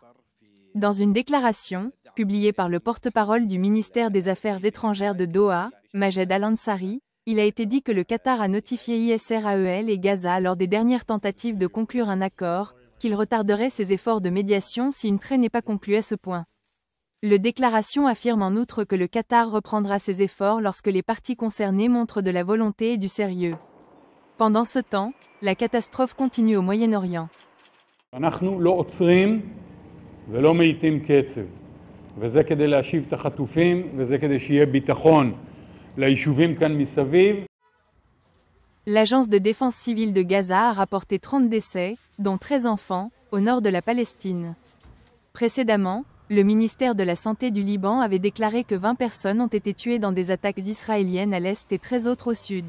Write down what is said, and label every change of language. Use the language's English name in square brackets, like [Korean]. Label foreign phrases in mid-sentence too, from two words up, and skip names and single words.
[French] Dans une déclaration, publiée par le porte-parole du ministère des Affaires étrangères de Doha, Majed Al-Ansari, il a été dit que le Qatar a notifié Israël et Gaza lors des dernières tentatives de conclure un accord, qu'il retarderait ses efforts de médiation si une trêve n'est pas conclue à ce point. Le déclaration affirme en outre que le Qatar reprendra ses efforts lorsque les parties concernées montrent de la volonté et du sérieux. Pendant ce temps, la catastrophe continue au Moyen-Orient. [Hebrew] אנחנו לא עוצרים ולא מאיטים קצב, וזה כדי להשיב את החטופים, וזה כדי שיהיה ביטחון ליישובים כאן מסביב. [French] L'agence de défense civile de Gaza a rapporté 30 décès, dont 13 enfants, au nord de la Palestine. Précédemment, le ministère de la Santé du Liban avait déclaré que 20 personnes ont été tuées dans des attaques israéliennes à l'est et 13 autres au sud.